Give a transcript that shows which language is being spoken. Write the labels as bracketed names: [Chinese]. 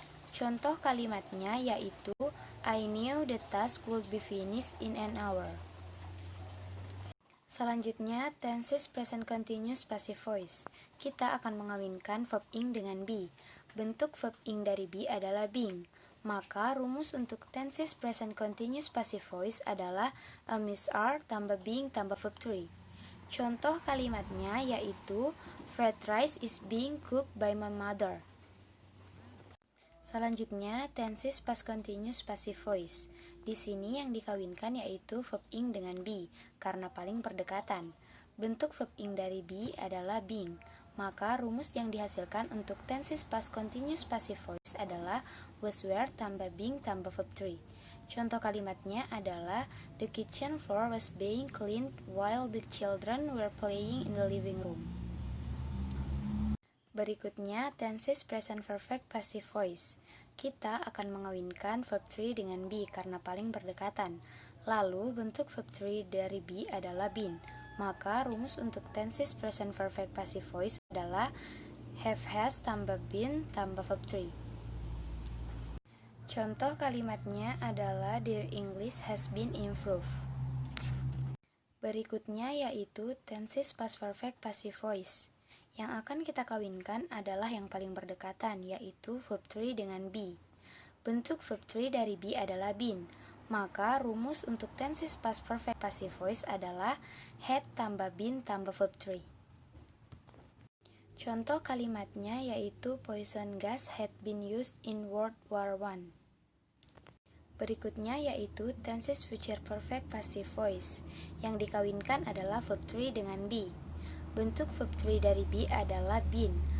[Indonesian] Contoh kalimatnya yaitu [English] I knew the task would be finished in an hour. [Indonesian] Selanjutnya, tenses present continuous passive voice. Kita akan mengawinkan verb ing dengan be. Bentuk verb ing dari be adalah being. Maka rumus untuk tenses present continuous passive voice adalah a miss are tambah being tambah verb 3. Contoh kalimatnya yaitu [English] fried rice is being cooked by my mother. [Indonesian] Selanjutnya, tenses past continuous passive voice. Di sini yang dikawinkan yaitu verb ing dengan be karena paling berdekatan. Bentuk verb ing dari be adalah being. Maka rumus yang dihasilkan untuk tenses past continuous passive voice adalah was were tambah being tambah verb 3. Contoh kalimatnya adalah [English] the kitchen floor was being cleaned while the children were playing in the living room. [Indonesian] Berikutnya, tenses present perfect passive voice. Kita akan mengawinkan verb 3 dengan be karena paling berdekatan. Lalu, bentuk verb 3 dari be adalah been. Maka, rumus untuk tenses present perfect passive voice adalah have has tambah been tambah verb 3. Contoh kalimatnya adalah [English] their English has been improved. [Indonesian] Berikutnya yaitu tenses past perfect passive voice. Yang akan kita kawinkan adalah yang paling berdekatan, yaitu verb 3 dengan be. Bentuk verb 3 dari be adalah been. Maka rumus untuk tenses past perfect passive voice adalah had tambah been tambah verb 3. Contoh kalimatnya yaitu [English] poison gas had been used in World War I. [Indonesian] Berikutnya yaitu tenses future perfect passive voice. Yang dikawinkan adalah verb 3 dengan be. Bentuk verb 3 dari be adalah been.